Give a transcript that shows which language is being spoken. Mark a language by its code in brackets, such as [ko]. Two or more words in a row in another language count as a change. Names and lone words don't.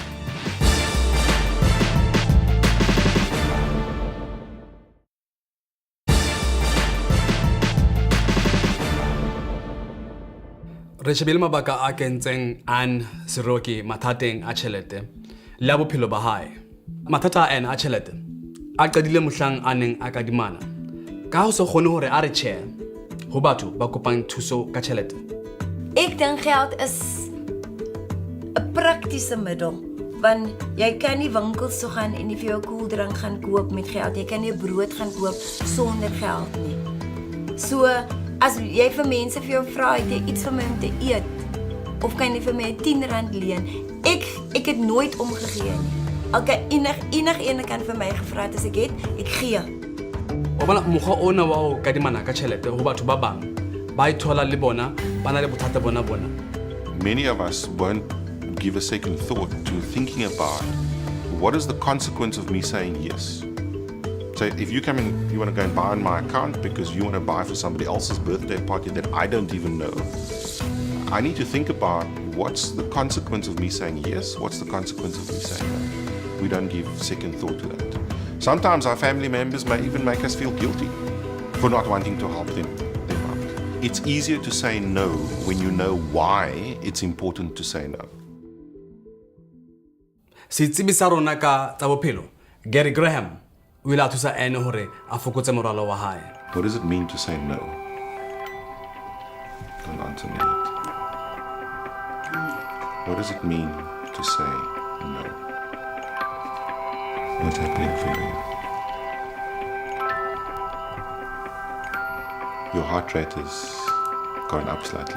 [st] Re shebile mabaka a kentseng Anne Siroky mathateng a tjhelete le a bophelo ba hae. Mathata a Anne a tjhelete a qadile mohlang a neng a kadimana ka ho se kgone hore a re tjhe ho batho ba kopang thuso ka tjhelete. [af] Ek dink geld is 'n praktiese middel. Want jy kan nie winkels toe gaan en nie vir jou koeldrank gaan koop met geld. Jy kan nie brood gaan koop sonder geld nie. So as jy vir mense vir jou vra, het jy iets vir my om te eet of kan jy vir my R10 leen? Ek het nooit omgegee nie. Elke enige kan vir my gevra het as ek het, ek gee. [st] Wa bona mokgwa ona wa ho kadimana ka tjhelete ho batho ba bang ba ithola le bona ba na le bothata bona. [en] Many of us won't give a second thought to thinking about what is the consequence of me saying yes. So if you come in, you want to go and buy on my account because you want to buy for somebody else's birthday party that I don't even know, I need to think about what's the consequence of me saying yes, what's the consequence of me saying no. We don't give second thought to that. Sometimes our family members may even make us feel guilty for not wanting to help them out. It's easier to say no when you know why it's important to say no. [st] Setsebi sa rona ka tsa bophelo Gary Graham o ile a thusa Anne hore a fokotse moralo wa hae. [en] What does it mean to say no? Don't answer me that. What does it mean to say no? What's happening for you? Your heart rate has gone up slightly.